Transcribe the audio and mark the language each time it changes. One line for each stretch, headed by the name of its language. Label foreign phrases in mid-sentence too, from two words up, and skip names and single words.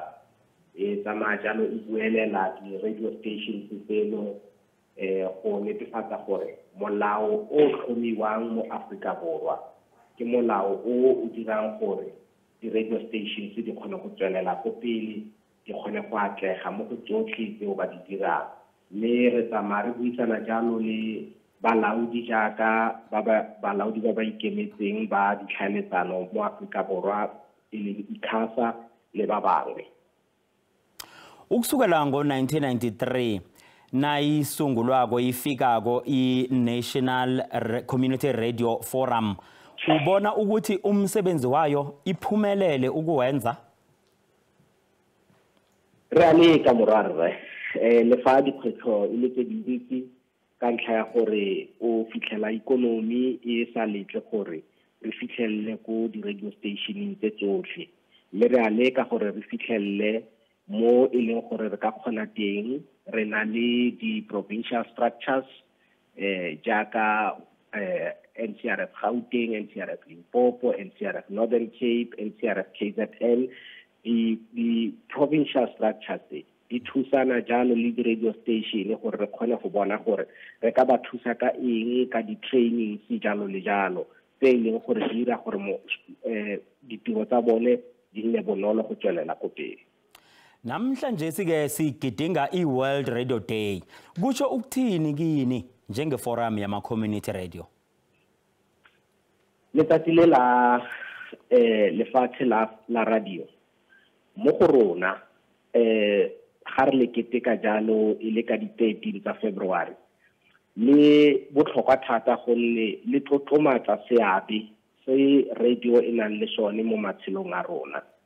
Tswana: Tsamaya jalo e buelela di
English: radio stations
Tswana: tseno go netefatsa gore molao o tlhomiwang mo Afrika Borwa ke molao o dirang gore di
English: radio stations
Tswana: di kgone go tswelela go pele di kgone go atlega mo go tsotlhe tseo ba di dirang. Le re tsamaya re buisana jalo le balaodi jaaka balaodi ba ba ikemetseng ba ditlhaeletsano mo Afrika Borwa e le ICASA le ba bangwe.
South Ndebele: Ukusukela ngo-1993 nayisungulwako ifikako i-National Community Radio Forum, ubona ukuthi umsebenzi wayo iphumelele ukuwenza?
Tswana: Re ka morarre le fa dikgwetlho e le tse dintsi ka ntlha ya gore o fitlhela ikonomi e sa letle gore re fitlhelele ko di
English: radio stationing
Tswana: tse tsotlhe. Le re ka gore re fitlhelele mo e leng gore re ka kgona teng. Re na le di
English: provincial structures
Tswana: jaaka NCRF Gauteng, NCRF Limpopo, NCRF Northern Cape, NCRF KZN.
English: The provincial structures
Tswana: di thusana jalo le di
English: radio station
Tswana: gore re kgone go bona gore re ka ba thusa ka eng ka di training se jalo le jalo tse leng gore di dira gore ditiro tsa bone di nne bonolo go tswelela ko pele.
South Ndebele: Namhlanje sigidinga iWorld Radio Day. Kutsho ukuthini kini njengeforum yama-community radio?
Tswana: Letsatsi le la lefatshe la radio mo go rona ga re le keteka jalo e le ka di 13 tsa February le botlhokwa thata gonne le tlotlomatsa seabe se radio e nang le sone mo matshelong a rona.